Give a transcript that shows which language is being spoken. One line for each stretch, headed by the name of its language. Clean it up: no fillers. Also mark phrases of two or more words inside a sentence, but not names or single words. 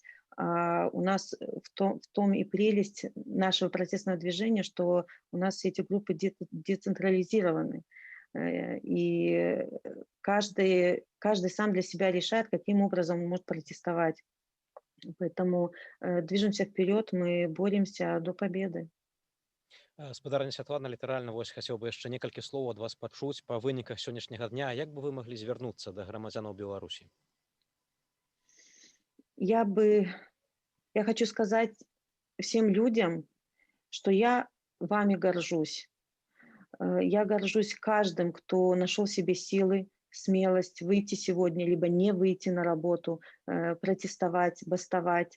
Russian: А у нас в том и прелесть нашего протестного движения, что у нас все эти группы децентрализированы. И каждый сам для себя решает, каким образом он может протестовать. Поэтому движемся вперед, мы боремся до победы.
Belarusian: Спадарня Святлана, літаральна вось хацеў бы яшчэ некалькі слоў ад вас пачуць па выніках сённяшняга дня. Як бы вы маглі звярнуцца да грамадзянаў Беларусі?
Russian: Я хочу сказать всем людям, что я вами горжусь. Я горжусь каждым, кто нашел в себе силы, смелость выйти сегодня, либо не выйти на работу, протестовать, бастовать.